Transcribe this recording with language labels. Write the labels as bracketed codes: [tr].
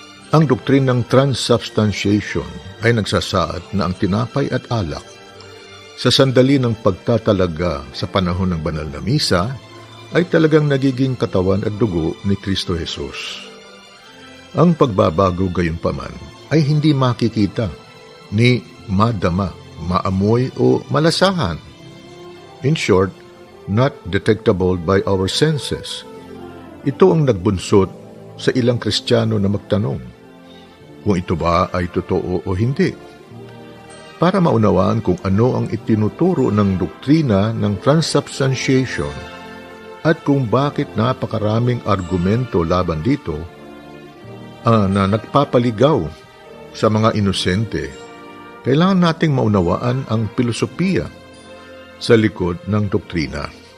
[tl] Ang doktrinang transubstantiation ay nagsasaad na ang tinapay at alak sa sandali ng pagtatalaga sa panahon ng banal na misa ay talagang nagiging katawan at dugo ni Kristo Jesus. Ang pagbabago gayunpaman ay hindi makikita ni madama, maamoy o malasahan. [en] In short, not detectable by our senses. [tl] Ito ang nagbunsod sa ilang Kristiyano na magtanong kung ito ba ay totoo o hindi. Para maunawaan kung ano ang itinuturo ng doktrina ng transubstantiation at kung bakit napakaraming argumento laban dito na nagpapaligaw sa mga inosente, kailangan nating maunawaan ang filosofiya sa likod ng doktrina.